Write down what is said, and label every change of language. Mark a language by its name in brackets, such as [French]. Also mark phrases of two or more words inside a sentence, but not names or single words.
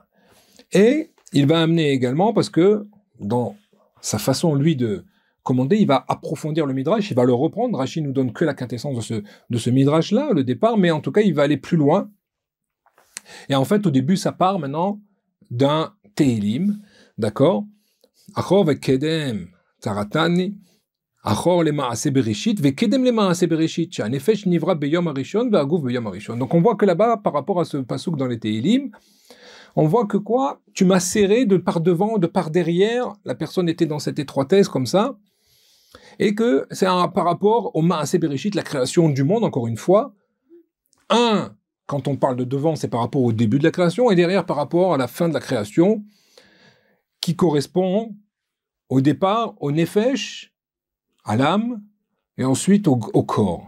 [French] Et il va amener également, parce que dans sa façon, lui, de commander, il va approfondir le Midrash, il va le reprendre. Rashi nous donne que la quintessence de ce Midrash-là, le départ, mais en tout cas, il va aller plus loin. Et en fait, au début, ça part maintenant d'un Tehilim, d'accord? [Hebrew] אחור וקדם צרתני, אחור למעשה בראשית, וקדם למעשה בראשית, שהנפש נבראה ביום הראשון, והגוף ביום הראשון. [French] Donc on voit que là-bas, par rapport à ce passouk dans les Tehilim, on voit que quoi? Tu m'as serré de par devant, de par derrière, la personne était dans cette étroitesse comme ça, et que c'est par rapport au [Hebrew] מעשה בראשית, [French] la création du monde, encore une fois. Quand on parle de devant, c'est par rapport au début de la création, et derrière, par rapport à la fin de la création, qui correspond au départ au Nefesh, à l'âme, et ensuite au corps.